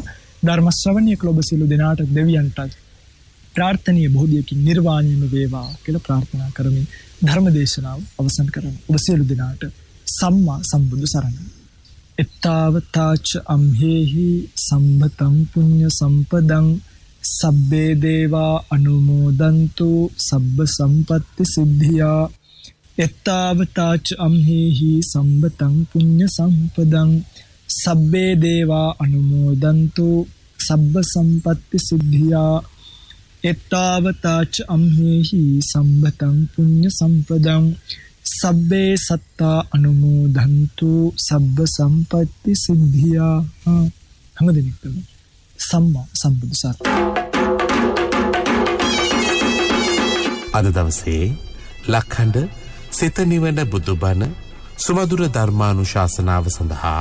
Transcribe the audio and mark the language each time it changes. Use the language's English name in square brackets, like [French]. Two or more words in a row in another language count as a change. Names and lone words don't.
[Sinhala] ධර්ම ශ්‍රවණය කළ ඔබ සියලු දෙනාට දෙවියන්ට ප්‍රාර්ථනීය බෝධියකින් නිර්වාණයම වේවා කියලා ප්‍රාර්ථනා කරමින් ධර්ම දේශනාව අවසන් කරනවා. ඔබ සියලු දෙනාට සම්මා සම්බුදු සරණයි. [Pali] එත්තාවතාච අම්හෙහි සම්බතං පුඤ්ඤ සම්පදං සබ්බේ දේවා අනුමෝදන්තු සබ්බ සම්පත්ති සිද්ධියා. එත්තාවතාච අම්හෙහි සම්බතං පුඤ්ඤ සම්පදං සබ්බේ දේවා අනුමෝදන්තු සබ්බ සම්පත්ති සිද්ධියා. එත්තාවතාච අම්හෙහි සම්බතං පුඤ්ඤ සම්පදං සබ්බේ සත්තා අනුමෝදන්තු සබ්බ සම්පත්ති සිද්ධියා. [Sinhala] හැමදෙනෙක්ටම සම්මා සම්බුදු සරණයි. අද දවසේ ලක්හඬ සිත නිවන බුදුබණ සුමధుර ධර්මානුශාසනාව සඳහා